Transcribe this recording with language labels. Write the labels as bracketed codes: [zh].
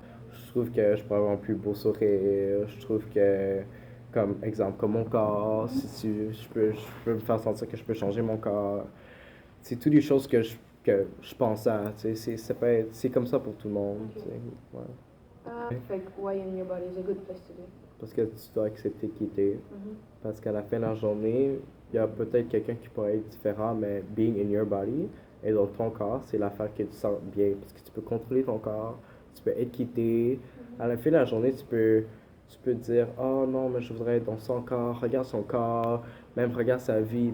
[fr] Je trouve que je peux avoir un plus beau sourire. Je trouve que, comme exemple, comme mon corps, si je peux me faire sentir que je peux changer mon corps. C'est toutes les choses que je pense à. C'est comme ça pour tout le monde. Ouais. Fait que [en] why in your body is a good place to be. [fr] Parce que tu dois accepter qui t'es. Parce qu'à la fin de la journée, il y a peut-être quelqu'un qui pourrait être différent, mais [en] being in your body [fr] et dans ton corps, c'est l'affaire que tu sens bien. Parce que tu peux contrôler ton corps, tu peux être quitté. À la fin de la journée, tu peux dire oh non, mais je voudrais être dans son corps, regarde son corps, même regarde sa vie.